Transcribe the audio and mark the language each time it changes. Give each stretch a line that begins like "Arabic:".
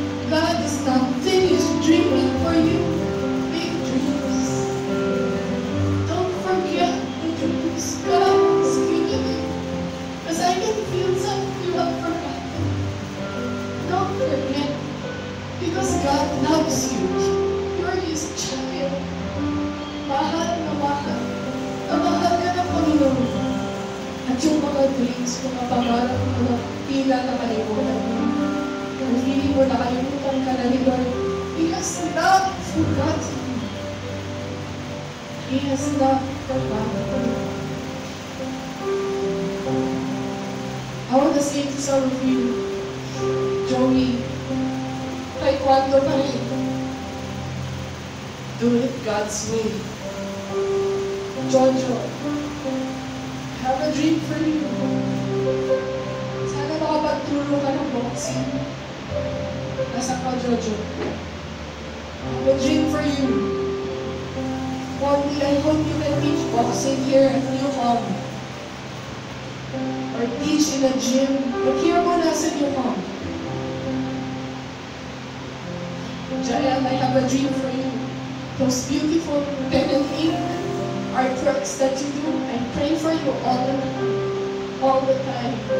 English: God is not finished dreaming for you big dreams. Don't forget the dreams God has given you, because I can feel some of you have forgotten. Don't forget, because God loves you. You're His child.
Filipino: Mahal na mahal. Na mahal ka ng Panginoon. At yung mga dreams, mga pangarap, mga tila na kalimutan mo. Ang feeling mo nakalimutan ka na ni Lord.
English: He has not forgotten you. He has not forgotten you. I want to say to some of you, Joey,
Filipino: taekwondo pa rin.
English: Do it God's way. Jojo, I have a dream for you.
Filipino: Sana makapagturo ka ng boxing. Nasa ka, Jojo.
English: I have a dream for you. One day, I hope you can teach boxing here at New Home. Or teach in a gym. But here mo na sa New Home. Jael, I have a dream for you. Those beautiful pen and ink artworks that you do, I pray for you all the time.